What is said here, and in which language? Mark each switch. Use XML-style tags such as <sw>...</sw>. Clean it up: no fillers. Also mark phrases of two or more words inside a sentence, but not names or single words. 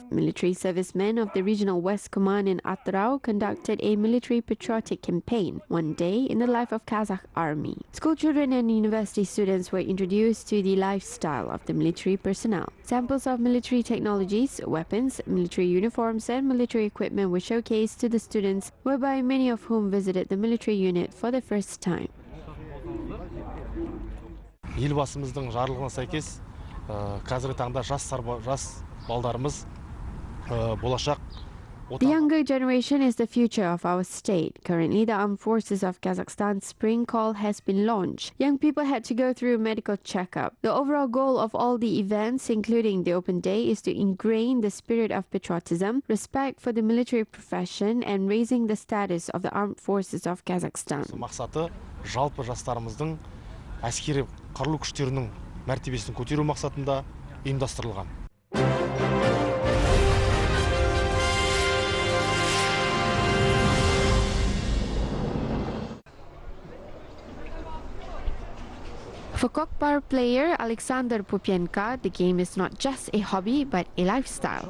<en>Military servicemen of the Regional West Command in Atrau conducted a military patriotic campaign one day in the life of Kazakh army. School children and university students were introduced to the lifestyle of the military personnel. Samples of military technologies, weapons, military uniforms and military equipment were showcased to the students, whereby many of whom visited the military unit for the first time.</en> <kk>Елбасымыздың жарлығына сәйкес қазіргі таңда жас балдарымыз болашақ.</kk> <en>The younger generation is the future of our state. Currently, the Armed Forces of Kazakhstan Spring Call has been launched. Young people had to go through a medical checkup. The overall goal of all the events, including the open day, is to ingrain the spirit of patriotism, respect for the military profession, and raising the status of the Armed Forces of Kazakhstan.</en> <kk>Мақсаты жалпы жастарымыздың әскери қарулы күштерінің мәртебесін көтеру мақсатында ұйымдастырылған.</kk> <en>For Kokbar player Alexander Pupienka, the game is not just a hobby but a lifestyle.</en>